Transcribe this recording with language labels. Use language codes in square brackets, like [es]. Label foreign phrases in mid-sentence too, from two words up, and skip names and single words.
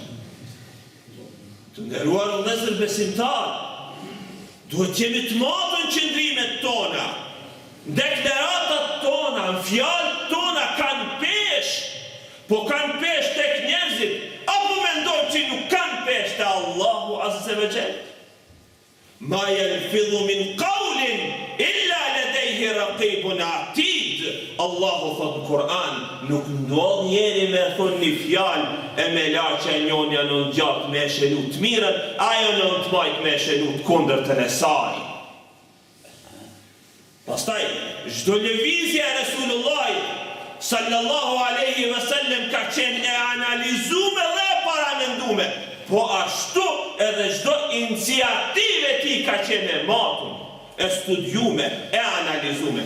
[sq] Të nderuar vëllezër besimtar, duhet jemi të matën qëndrimet tona. Deklaratat tona, fjalët tona kanë pesh, po kanë pesh tek njerëzit, apo mendojnë që nuk kanë pesh te Allahu [ar] عز وجل. ما يلفظ من قول إلا لديه رقيب عتيد. [sq] Allahu thot në Kur'an, nuk ndodh njeri me thonë një fjalë e me la që njonja në gjatë me shenu të mirën, ajo në të majt me shenu të kundërtën e saj. Pastaj, çdo lëvizje e Resulullahit [ar] صلى الله عليه وسلم [sq] ka qenë e analizume dhe e paramendume, po ashtu edhe çdo iniciativë e tij ka qenë e matur, e studiume, e analizume.